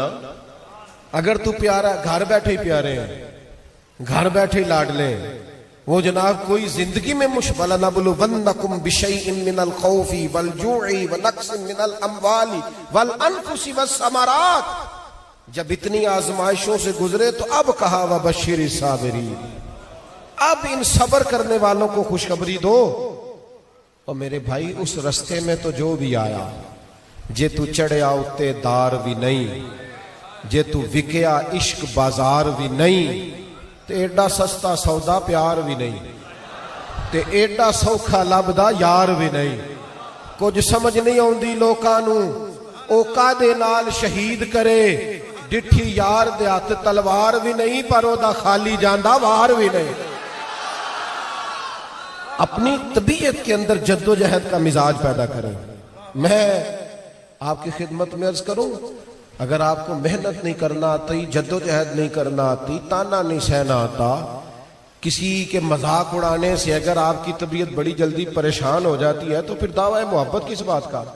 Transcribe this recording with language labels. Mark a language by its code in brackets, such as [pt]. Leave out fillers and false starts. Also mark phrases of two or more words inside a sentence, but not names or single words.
[ur] اگر تو پیارا, گھر بیٹھے ہی پیارے ہیں, گھر بیٹھے ہی لاڈلے ہیں, وہ جناب کوئی زندگی میں [ar] وَلَنَبْلُوَنَّكُمْ بِشَيْءٍ مِّنَ الْخَوْفِ وَالْجُوعِ وَنَقْصٍ مِّنَ الْأَمْوَالِ وَالْأَنفُسِ وَالثَّمَرَاتِ. [ur] جب اتنی آزمائشوں سے گزرے تو اب کہا [ar] وَبَشِّرِ الصَّابِرِينَ, [ur] اب ان صبر کرنے والوں کو خوشخبری دو. اور میرے بھائی اس رستے میں تو جو بھی آیا, [pa] جے تو چڑھیا اتے دار بھی نہیں, جے تو وکیا عشق بازار بھی نہیں, تے ایڈا سستا سودا پیار بھی نہیں, تے ایڈا سوکھا لبدا یار بھی نہیں. کچھ سمجھ نہیں آندی لوکاں نوں, او کادے نال شہید کرے, ڈٹھی یار دے ہاتھ تلوار بھی نہیں, پر او دا خالی جاندا وار بھی نہیں. [ur] اپنی طبیعت کے اندر جد و جہد کا مزاج پیدا کریں. میں آپ کی خدمت میں عرض کروں, اگر آپ کو محنت نہیں کرنا آتی, جد و جہد نہیں کرنا آتی, تانا نہیں سہنا آتا, کسی کے مذاق اڑانے سے اگر آپ کی طبیعت بڑی جلدی پریشان ہو جاتی ہے, تو پھر دعویٰ محبت کس بات کا؟